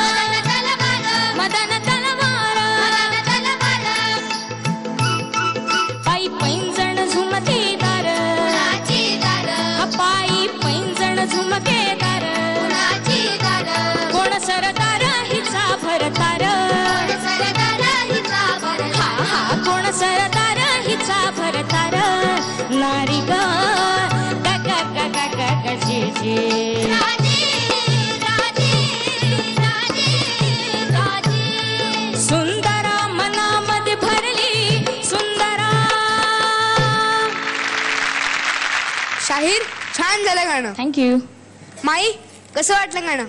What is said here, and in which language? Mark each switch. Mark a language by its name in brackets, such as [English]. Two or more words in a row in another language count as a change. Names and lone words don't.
[Marathi] पायी पैंजण झुमकेदार पायी पैंजण झुमकेदार कोण सरदार हिचा भरतार. हा हा कोण सरदार हिचा भरतार. नारी गा गा गा गा गा गा गा जी जी सुंदरा मनामध्ये भरली सुंदरा. शाहीर छान झालं गाणं. थँक्यू. माई कसं वाटलं गाणं?